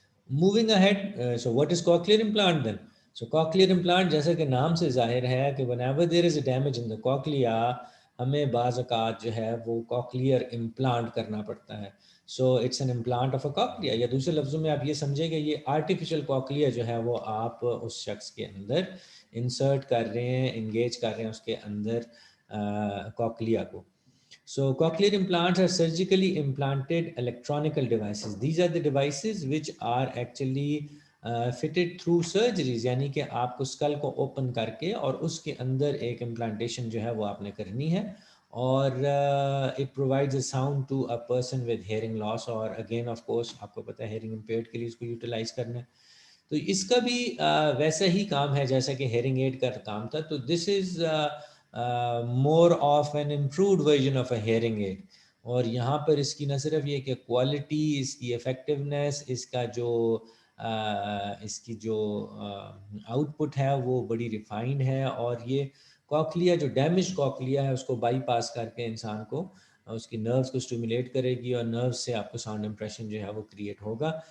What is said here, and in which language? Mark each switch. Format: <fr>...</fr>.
<en>Moving ahead, so what is cochlear implant then? So cochlear implant</en> <ur>جیسا کہ نام سے ظاہر ہے کہ</ur> <en>whenever there is a damage in the cochlea</en> <ur>ہمیں بعض اوقات جو ہے وہ کوکلیئر امپلانٹ کرنا پڑتا ہے.</ur> <en>so it's an implant of a cochlea,</en> <ur>یا دوسرے لفظوں میں آپ یہ سمجھیں کہ یہ آرٹیفیشیل کوکلیا جو ہے وہ آپ اس شخص کے اندر انسرٹ کر رہے ہیں، انگیج کر رہے ہیں اس کے اندر کوکلیا کو.</ur> <en>So cochlear implants are surgically implanted electronical devices. These are the devices which are actually fitted through surgeries,</en> <ur>یعنی کہ آپ کو اسکل کو اوپن کر کے اور اس کے اندر ایک امپلانٹیشن جو ہے وہ آپ نے کرنی ہے، اور</ur> <en>it provides a sound to a person with hearing loss,</en> <ur>اور اگین آف کورس آپ کو پتہ ہے ہیئرنگ امپیئرڈ کے لیے اس کو یوٹیلائز کرنا ہے. تو اس کا بھی ویسا ہی کام ہے جیسا کہ ہیئرنگ ایڈ کا کام تھا.</ur> <en>تو this is more of an improved version of a hearing aid.</en> <ur>اور یہاں پر اس کی نہ صرف یہ کہ کوالٹی، اس کی افیکٹونیس، اس کا جو اس کی جو آؤٹ پٹ ہے وہ بڑی ریفائنڈ ہے، اور یہ کوکلیا جو ڈیمیج کوکلیا ہے اس کو بائی پاس کر کے انسان کو اس کی نروز کو اسٹیمولیٹ کرے گی، اور نروز سے آپ کو ساؤنڈ امپریشن جو ہے وہ کریٹ ہوگا.</ur>